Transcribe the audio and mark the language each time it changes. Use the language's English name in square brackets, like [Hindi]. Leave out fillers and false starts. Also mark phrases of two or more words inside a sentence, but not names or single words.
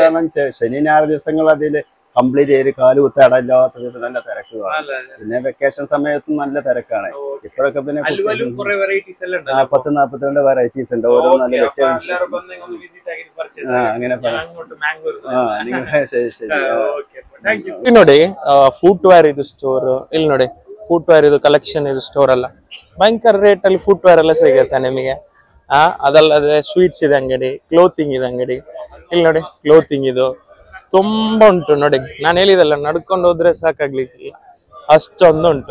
[Malayalam] ശനി ഞായർ ദിവസങ്ങൾ അതില് കംപ്ലീറ്റ് ചെയ്ത് കാലുകുത്ത അടയില്ലാത്ത വിധം നല്ല തിരക്കുകളാണ്. പിന്നെ വെക്കേഷൻ സമയത്തും നല്ല തിരക്കാണ്. ഇപ്പോഴൊക്കെ പിന്നെ 10-42 വെറൈറ്റീസ് ഉണ്ട്. ഓരോ നല്ല അങ്ങനെ ശരി ശരി. [Kannada] ನೋಡಿ ಫುಟ್ವೇರ್ ಇದು ಸ್ಟೋರ್. ಇಲ್ಲಿ ನೋಡಿ ಫುಟ್ವೇರ್ ಇದು ಕಲೆಕ್ಷನ್, ಇದು ಸ್ಟೋರ್ ಅಲ್ಲ. ಭಯಂಕರ ರೇಟ್ ಅಲ್ಲಿ ಫುಟ್ವೇರ್ ಎಲ್ಲ ಸಿಗುತ್ತೆ ನಿಮಗೆ. ಅದಲ್ಲದೆ ಸ್ವೀಟ್ಸ್ ಇದೆ ಅಂಗಡಿ, ಕ್ಲೋತಿಂಗ್ ಇದೆ ಅಂಗಡಿ. ಇಲ್ಲಿ ನೋಡಿ ಕ್ಲೋತಿಂಗ್ ಇದು ತುಂಬಾ ಉಂಟು. ನೋಡಿ ನಾನು ಹೇಳಿದಲ್ಲ, ನಡ್ಕೊಂಡು ಹೋದ್ರೆ ಸಾಕಾಗ್ಲಿಕ್ಕಿಲ್ಲ, ಅಷ್ಟೊಂದು ಉಂಟು.